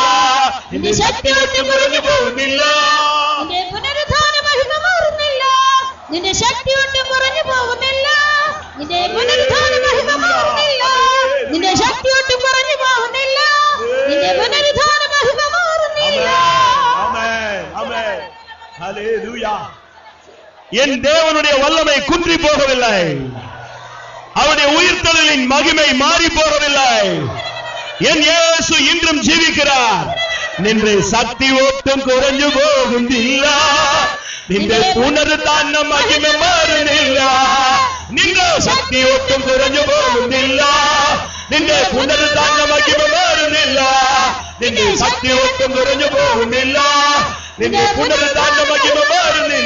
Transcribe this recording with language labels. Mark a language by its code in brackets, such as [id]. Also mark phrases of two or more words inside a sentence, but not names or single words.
[ml] നിന്റെ ശക്തി ഒട്ടും കുറഞ്ഞു പോകുന്നില്ല, നിന്റെ പുനരുത്ഥാന മഹിമ മാറുന്നില്ല. നിന്റെ ശക്തി ഒട്ടും കുറഞ്ഞു പോകുന്നില്ല. നിന്റെ പുനരുത്ഥാന മഹിമ മാറുന്നില്ല. നിന്റെ ശക്തി ഒട്ടും കുറഞ്ഞു പോകുന്നില്ല. നിന്റെ പുനരുത്ഥാന മഹിമ മാറുന്നില്ല. [ta] ஆமென், ஆமென், ஹல்லேலூயா. என் தேவனுடைய வல்லமை குன்றி போகவில்லை, அவருடைய உயிர்த்தெழுதலின் மகிமை மாறி போகவில்லை. என் இயேசு இன்றும் ஜீவிக்கிறார். [ml] നിന്റെ ശക്തി ഒട്ടും കുറഞ്ഞു പോകുന്നില്ല, നിന്റെ പുനരുത്ഥാന മഹിമ മാറുന്നില്ല. നിന്റെ ശക്തി ഒട്ടും കുറഞ്ഞു പോകുന്നില്ല, നിന്റെ പുനരുത്ഥാന മഹിമ മാറുന്നില്ല. നിന്റെ ശക്തി ഒട്ടും കുറഞ്ഞു പോകുന്നില്ല, നിന്റെ പുനരുത്ഥാന മഹിമ മാറുന്നില്ല.